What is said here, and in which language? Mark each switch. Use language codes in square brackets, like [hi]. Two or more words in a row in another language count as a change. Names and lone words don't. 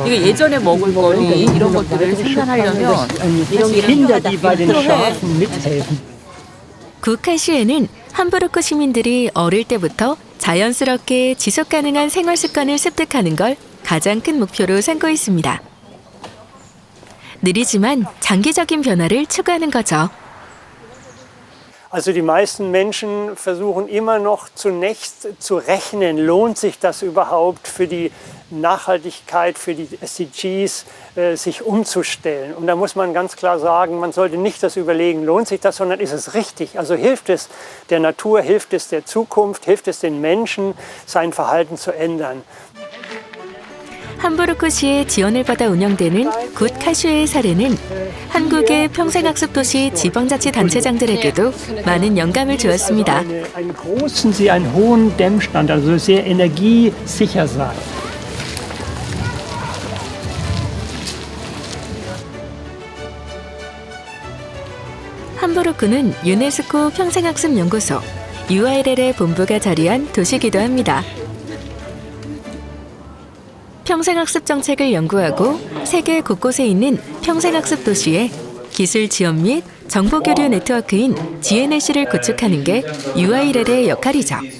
[ko] 이게 예전에 먹을 거리 이런 것들을 생산하려면 이런 게 필요해. 굿카슈에는 함부르크 시민들이 어릴 때부터 자연스럽게 지속가능한 생활 습관을 습득하는 걸 가장 큰 목표로 삼고 있습니다. 느리지만 장기적인 변화를 추구하는 거죠. [de] Also die meisten Menschen versuchen immer noch zunächst zu rechnen, lohnt sich das überhaupt für die Nachhaltigkeit, für die SDGs, sich umzustellen. Und da muss man ganz klar sagen, man sollte nicht das überlegen, lohnt sich das, sondern ist es richtig? Also hilft es der Natur, hilft es der Zukunft, hilft es den Menschen, sein Verhalten zu ändern. [ko] 함부르크시의 지원을 받아 운영되는 굿 카슈의 사례는 한국의 평생학습도시 지방자치단체장들에게도 많은 영감을 주었습니다. [de] Einen großen See, einen hohen Dämmstand, also sehr energiesicher sein. [ko] 함부르크는 유네스코 평생학습연구소 URL의 본부가 자리한 도시이기도 합니다. 평생학습 정책을 연구하고 세계 곳곳에 있는 평생학습 도시에 기술 지원 및 정보 교류 네트워크인 GNLC를 구축하는 게 URL의 역할이죠.